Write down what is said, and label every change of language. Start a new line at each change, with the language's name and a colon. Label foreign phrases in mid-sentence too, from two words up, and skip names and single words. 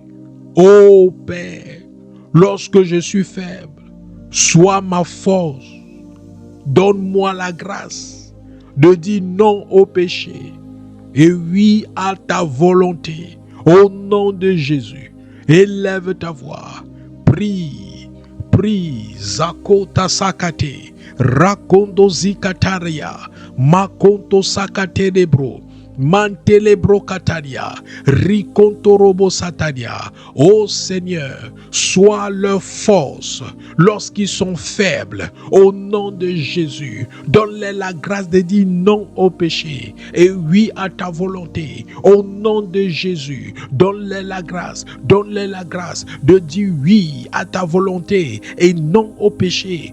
French: Ô Père, lorsque je suis faible, sois ma force. Donne-moi la grâce de dire non au péché et oui à ta volonté. Au nom de Jésus, élève ta voix. Prie. Zakota sakate, rakondo zikataria, makonto sakate lebro, mantelebro kataria, rikonto robo sataria. Ô Seigneur, sois leur force lorsqu'ils sont faibles. Au nom de Jésus, donne-leur la grâce de dire non au péché et oui à ta volonté. Au nom de Jésus, donne-leur la grâce de dire oui à ta volonté et non au péché.